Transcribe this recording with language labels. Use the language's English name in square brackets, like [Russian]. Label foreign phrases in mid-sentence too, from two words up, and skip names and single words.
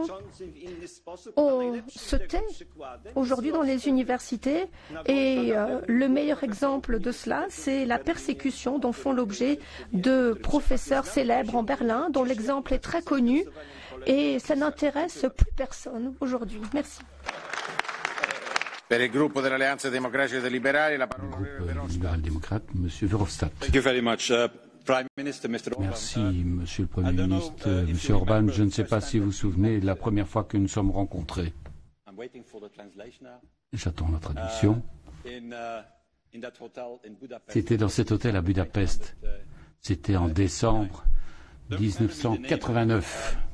[French] On se tait aujourd'hui dans les universités et le meilleur exemple de cela, c'est la persécution dont font l'objet de professeurs célèbres en Berlin, dont l'exemple est très connu et ça n'intéresse plus personne aujourd'hui. Merci. [Italian] Per il gruppo dell'Alleanza Democratica e Liberale, la parola [French] libéral-démocrate, [Italian] Monsieur Verhofstadt. [English] Thank you very much. [French] Merci, Monsieur le Premier ministre. Monsieur Orban, je ne sais pas si vous vous souvenez de la première fois que nous sommes rencontrés. J'attends la traduction. C'était dans cet hôtel à Budapest. C'était en décembre 1989.